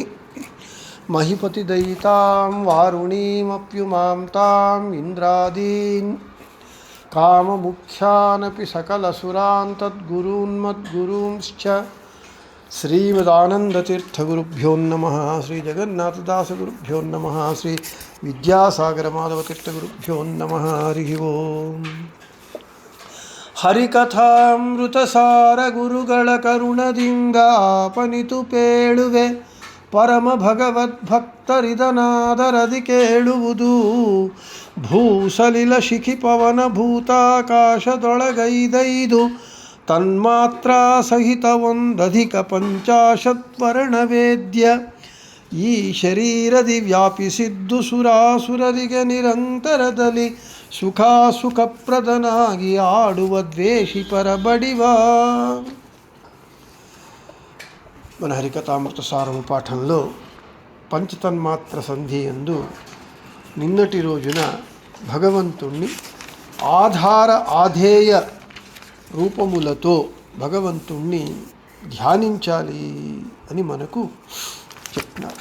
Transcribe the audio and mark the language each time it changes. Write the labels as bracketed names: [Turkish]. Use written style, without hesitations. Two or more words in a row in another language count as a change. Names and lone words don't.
[Sanskrit] మహిపతిదయితాం వారుణీమప్యుమాం తాం ఇంద్రాదీన్ కామముఖ్యానపి సకలసురాన్ తద్గురూన్మద్గురూంశ్చ శ్రీమదానందతీర్థగురుభ్యో నమః. శ్రీ జగన్నాథదాసగురుభ్యో నమః. శ్రీ విద్యాసాగరమాధవతీర్థగురుభ్యో నమః. హరి ఓం. [Kannada] ಹರಿಕಥಾಮೃತಸಾರ ಗುರುಗಳ ಕರುಣದಿಂದಾಪನಿತು ಪೇಳುವೆ ಪರಮ ಭಗವದ್ಭಕ್ತರಿದನಾದರದಿ ಕೇಳುವುದು. ಭೂಸಲಿಲ ಶಿಖಿ ಪವನ ಭೂತಾಕಾಶದೊಳಗೈದೈದು ತನ್ಮಾತ್ರ ಸಹಿತ ಒಂದಧಿಕ ಪಂಚಾಶತ್ವರ್ಣವೇದ್ಯ ಈ ಶರೀರದಿ ವ್ಯಾಪಿಸಿದ್ದು ಸುರಾಸುರರಿಗೆ ನಿರಂತರದಲ್ಲಿ ಸುಖಪ್ರದನಾಗಿ ಆಡುವ ದ್ವೇಷಿ ಪರಬಡಿವ. [Telugu] మన హరికథామృత సారము పాఠంలో పంచతన్మాత్ర సంధి యందు నిన్నటి రోజున భగవంతుణ్ణి ఆధార ఆధేయ రూపములతో భగవంతుణ్ణి ధ్యానించాలి అని మనకు చెప్తున్నారు.